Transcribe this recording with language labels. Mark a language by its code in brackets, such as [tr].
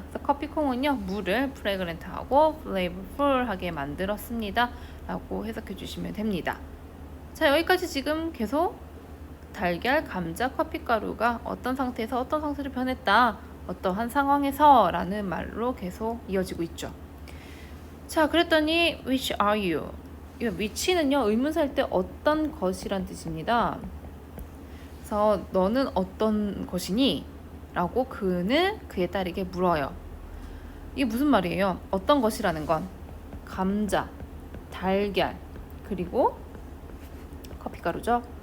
[ko] 그래서 커피콩은요, 물을 fragrant하고 flavorful하게 만들었습니다 라고 해석해 주시면 됩니다. 자, 여기까지 지금 계속 달걀, 감자, 커피가루가 어떤 상태에서 어떤 상태로 변했다, 어떠한 상황에서 라는 말로 계속 이어지고 있죠. 자, 그랬더니 [en] which are you? [ko] 이 which는요, 의문사일 때 어떤 것이란 뜻입니다. 그래서 너는 어떤 것이니? 라고 그는 그에 따르게 물어요. 이게 무슨 말이에요? 어떤 것이라는 건 감자, 달걀, 그리고 커피가루죠.